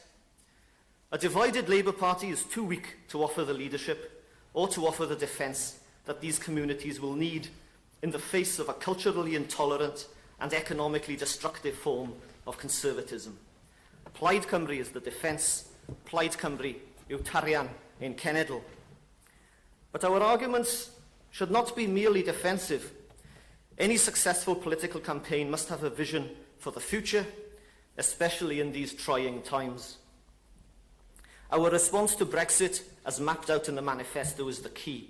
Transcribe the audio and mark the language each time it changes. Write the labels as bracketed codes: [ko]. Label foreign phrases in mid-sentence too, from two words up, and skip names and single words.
[en] A divided Labour Party is too weak to offer the leadership or to offer the defence that these communities will need in the face of a culturally intolerant and economically destructive form of conservatism. Plaid Cymru is the defence, [cy] Plaid Cymru yw tarian ein cenedl. [en] But our arguments should not be merely defensive. Any successful political campaign must have a vision for the future, especially in these trying times. Our response to Brexit, as mapped out in the Manifesto, is the key.